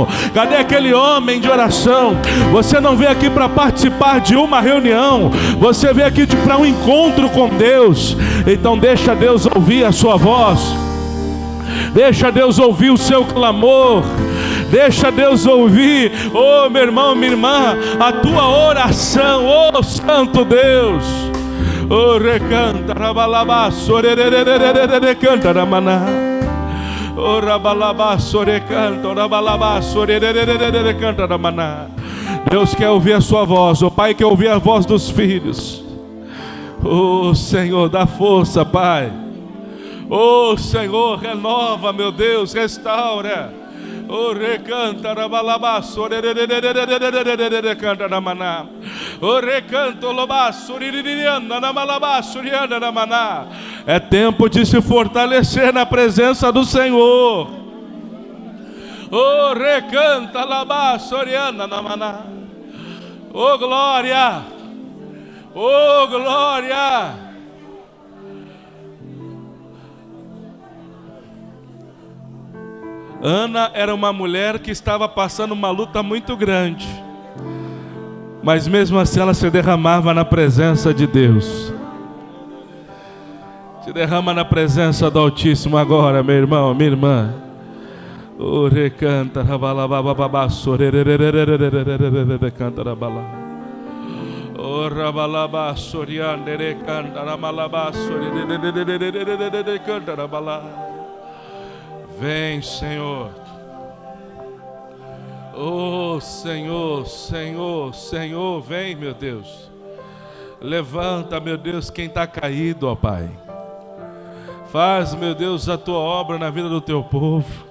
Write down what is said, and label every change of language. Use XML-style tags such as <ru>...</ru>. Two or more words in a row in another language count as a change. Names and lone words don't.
<pt>Cadê aquele homem de oração? Você não veio aqui para participar de uma reunião, você veio aqui para um encontro com Deus. Então deixa Deus ouvir a sua voz, deixa Deus ouvir o seu clamor, deixa Deus ouvir, oh meu irmão, minha irmã, a tua oração, oh Santo Deus. Oh, recanta, rabalabaço, recanta, ramaná. Oh, rabalabaço, recanta, rabalabaço, recanta, ramaná. Deus quer ouvir a sua voz, o Pai quer ouvir a voz dos filhos. Oh, Senhor, dá força, Pai. Oh, Senhor, renova, meu Deus, restaura. Oh, recanta, rabalabaço, recanta, ramaná. Oh, recanto, lobaço, riririana, namalabaço, riana, ramaná. É tempo de se fortalecer na presença do Senhor. Oh, recanta, labaço, riana, namaná. Oh, glória. Oh, glória. Ana era uma mulher que estava passando uma luta muito grande, mas mesmo assim ela se derramava na presença de Deus. Se derrama na presença do Altíssimo agora, meu irmão, minha irmã. Oh, recanta, rabalabababaço, recanta, rabalá. Oh, rabalabaço, riande, recanta, ramalabaço, recanta, rabalá. Vem, Senhor. Oh, Senhor, Senhor, Senhor, vem, meu Deus. Levanta, meu Deus, quem está caído, ó Pai. Faz, meu Deus, a tua obra na vida do teu povo.</pt>